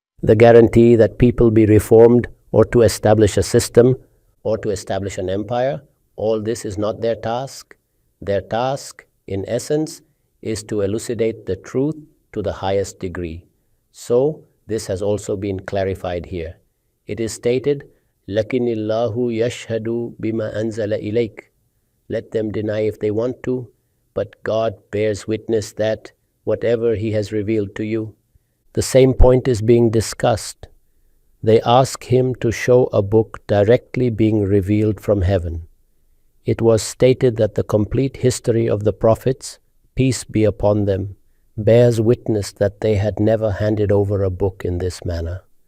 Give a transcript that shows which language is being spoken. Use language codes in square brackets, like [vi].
[en] The guarantee that people be reformed or to establish a system or to establish an empire, all this is not their task. Their task in essence, is to elucidate the truth to the highest degree. So, this has also been clarified here. It is stated, [ar] لَكِنِ اللَّهُ يَشْهَدُ بِمَا أَنزَلَ إِلَيْكَ. [en] Let them deny if they want to, but God bears witness that whatever He has revealed to you. The same point is being discussed. They ask Him to show a book directly being revealed from heaven. It was stated that the complete history of the prophets, peace be upon them, bears witness that they had never handed over a book in this manner.